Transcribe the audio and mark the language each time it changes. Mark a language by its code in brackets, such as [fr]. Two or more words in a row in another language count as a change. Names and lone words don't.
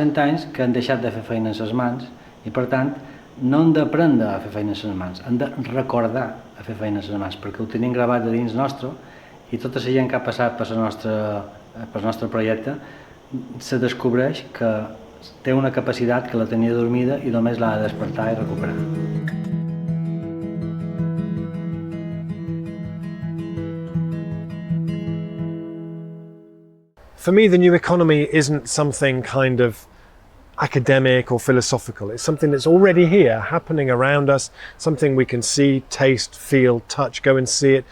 [ca] 100 anys que han deixat de fer feina amb les mans i per tant no hem d'aprendre a fer feina amb les mans, hem de recordar a fer feina amb les mans perquè ho tenim gravat de dins nostre i tota la gent que ha passat pel nostre projecte se descobreix que té una capacitat que la tenia dormida i només l'ha de despertar i recuperar. [en] For me, the new economy isn't something kind of academic or philosophical. It's something that's already here, happening around us, something we can see, taste, feel, touch, go and see it.